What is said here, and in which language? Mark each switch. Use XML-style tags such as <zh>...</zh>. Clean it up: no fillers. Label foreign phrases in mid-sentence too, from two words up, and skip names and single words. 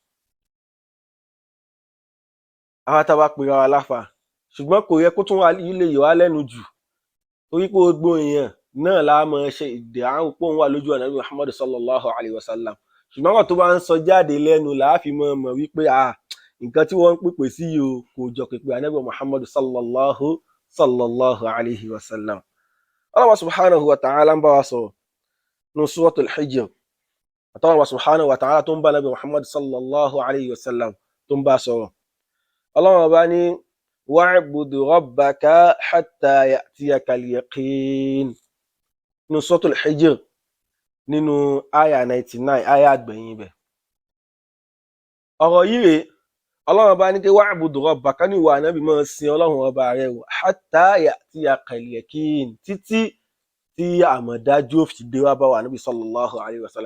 <yo>Àwa tá a bá pera wa láfà, ṣùgbọ́n kò yẹ kó tún wá ilé yìí wá lẹ́nu jù, torí pé gbogbo èèyàn náà la mọ̀ ṣe ìdáhùn pé òun wà lójú ọ̀nà Muhammad</yo> <ar>صلى الله عليه وسلم.</ar> <yo>Ṣùgbọ́n àwọn tó bá ń sọ jáde lẹ́nu làá fi mọ̀ wípé nǹkan tí wọ́n ń pèpè sí yìí o kò jọ pèpè ànábì Muhammad</yo> <ar>صلى الله عليه وسلم. الله سبحانه وتعالى</ar> <yo>ń bá wa sọ̀rọ̀ nínú suratul Hijr, àtàwọn</yo> <ar>الله سبحانه وتعالى</ar> <yo>tó ń bá ànábì Muhammad</yo> <ar>صلى الله عليه وسلم</ar> <yo>tó ń bá sọ̀rọ̀. Allah bá ní</yo> <ar>واعبد ربك حتى يأتيك اليقين</ar> <yo>nínú suratul Hijr nínú àyà 99, àyà àgbẹ̀yìn bẹ̀. Ọ̀rọ̀ yìí rèé, Ọlọ́run bá ní kí</yo> <ar>واعبد ربك</ar> <yo>ní ìwà ànábì máa sin Ọlọ́run ọba rẹ̀ wò</yo> <ar>حتى يأتيك اليقين,</ar> <yo>títí tí àmọ̀dájú ó fi dé wá bá wa ànábì</yo> <ar>صلى الله عليه وسلم.</ar>